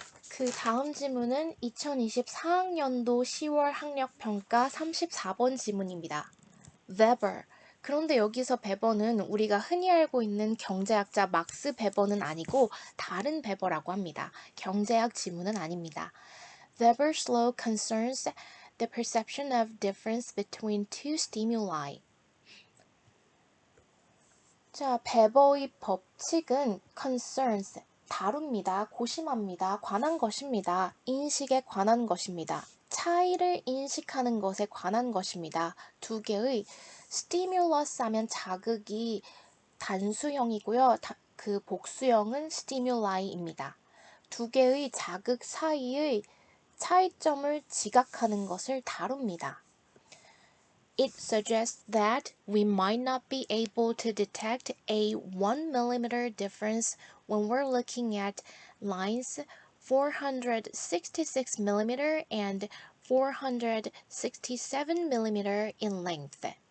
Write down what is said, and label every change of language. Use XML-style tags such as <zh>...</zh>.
<ko>그 다음 지문은 2024학년도 10월 학력평가 34번 지문입니다. Weber. 그런데 여기서 베버는 우리가 흔히 알고 있는 경제학자 막스 베버는 아니고 다른 베버라고 합니다. 경제학 지문은 아닙니다.</ko> <en>Weber's law concerns the perception of difference between two stimuli.</en> <ko>자, 베버의 법칙은 concerns, 다룹니다. 고심합니다. 관한 것입니다. 인식에 관한 것입니다. 차이를 인식하는 것에 관한 것입니다. 두 개의 stimulus 하면 자극이 단수형이고요. 그 복수형은 stimuli,입니다. 두 개의 자극 사이의 차이점을 지각하는 것을 다룹니다.</ko> <en>It suggests that we might not be able to detect a 1 millimeter difference when we're looking at lines 466 millimeter and 467 millimeter in length.</en>